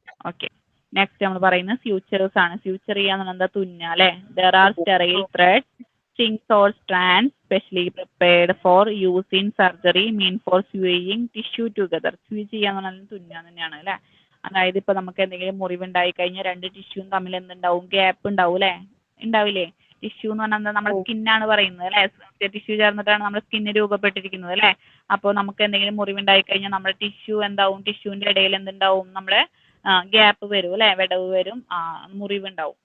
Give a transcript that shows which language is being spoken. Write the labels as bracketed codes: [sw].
[ml] Okay, next നമ്മൾ പറയുന്നത് futures ആണ്. ഫ്യൂച്ചർ ചെയ്യാന്ന് എന്താ, തുന്ന അല്ലെ. [en] There are sterile threads, strings or strands specially prepared for use in surgery mean for sewing tissue together. [ml] Sew ചെയ്യാന്ന് പറഞ്ഞാൽ തുന്നാൻ തന്നെയാണ് അല്ലെ. അതായത് ഇപ്പൊ നമുക്ക് എന്തെങ്കിലും മുറിവുണ്ടായി കഴിഞ്ഞാൽ രണ്ട് ടിഷ്യൂവും തമ്മിൽ എന്തുണ്ടാവും, ഗ്യാപ്പ് ഉണ്ടാവും അല്ലെ, ഉണ്ടാവില്ലേ. ടിഷ്യൂ എന്ന് പറഞ്ഞാൽ എന്താ, നമ്മുടെ സ്കിന്നാണ് പറയുന്നത് അല്ലെ. ടിഷ്യൂ ചേർന്നിട്ടാണ് നമ്മുടെ സ്കിന്ന് രൂപപ്പെട്ടിരിക്കുന്നത് അല്ലെ. അപ്പോൾ നമുക്ക് എന്തെങ്കിലും മുറിവുണ്ടായി കഴിഞ്ഞാൽ നമ്മുടെ ടിഷ്യൂ എന്താവും, ടിഷ്യൂവിന്റെ ഇടയിൽ എന്തുണ്ടാവും, നമ്മുടെ ഗ്യാപ്പ് വരും അല്ലെ, വിടവ് വരും, മുറിവുണ്ടാവും.